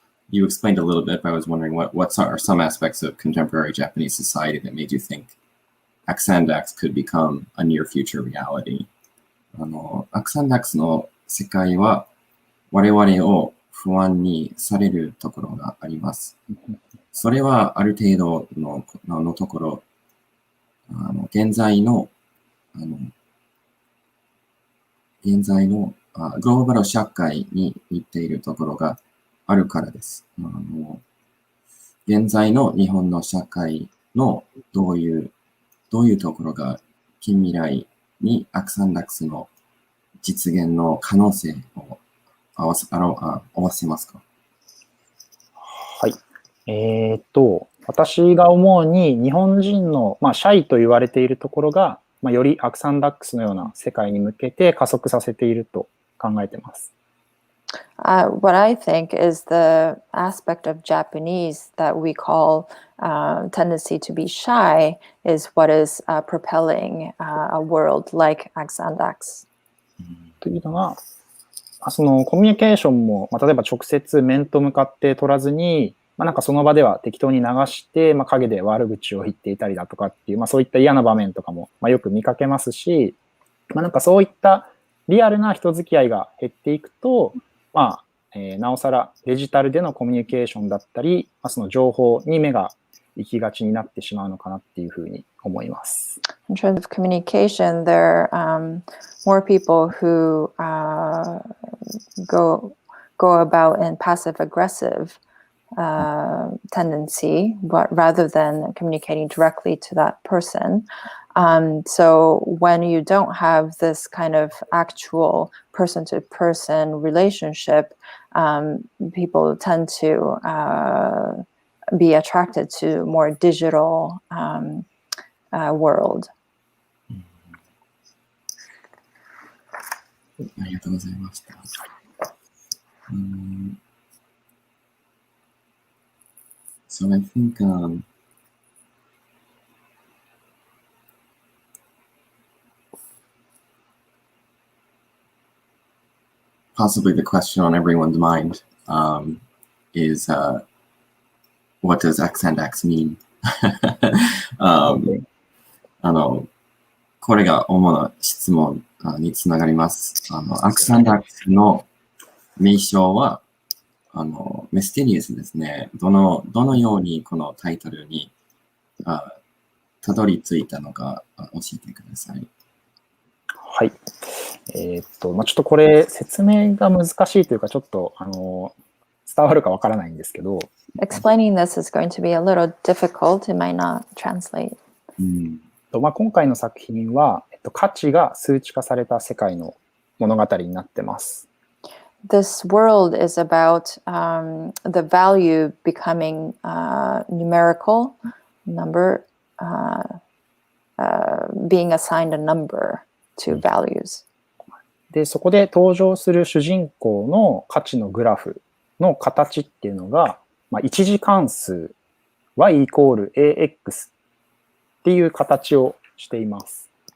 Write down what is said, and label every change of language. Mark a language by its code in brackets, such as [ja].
[en] You explained a little bit, but I was wondering what are some aspects of contemporary Japanese society that made you think AXANDAX could become a near future reality? [ja] AXANDAX の世界は我々を不安にされるところがあります。それはある程度のところ、現在のグローバル社会に似ているところがあるからです。現在の日本の社会のどういうところが近未来にAXANDAXの実現の可能性を合わせますか？はい。私が思うに日本人の、シャイと言われているところが、よりAXANDAXのような世界に向けて加速させていると考えています。 [en] What I think is the aspect of Japanese that we call tendency to be shy is what is propelling a world like AXANDAX. [ja] というのが、そのコミュニケーションも、例えば直接面と向かって取らずに、なんかその場では適当に流して、陰で悪口を言っていたりだとかっていう、そういった嫌な場面とかも、よく見かけますし、なんかそういったリアルな人付き合いが減っていくと、なおさらデジタルでのコミュニケーションだったり、その情報に目が行きがちになってしまうのかなっていうふうに思います。 [en] In terms of communication, there are more people who go about in passive-aggressive tendency, but rather than communicating directly to that person. So when you don't have this kind of actual person-to-person relationship, people tend to be attracted to more digital world. [ja] ありがとうございました。 [en] So I think possibly the question on everyone's mind is what does AXANDAX mean? [ja] これが主な質問につながります。 AXANDAX の名称はミステリアスですね。どのようにこのタイトルにたどり着いたのか教えてください。はい。ちょっとこれ説明が難しいというか、ちょっと伝わるかわからないんですけど。 [en] Explaining this is going to be a little difficult. It might not translate. [ja] 今回の作品は、価値が数値化された世界の物語になってます。 [en] this world is about the value becoming numerical, number, being assigned a number to values. [ja] で、そこで登場する主人公の価値のグラフの形っていうのが、一次関数 y イコール ax っていう形をしています。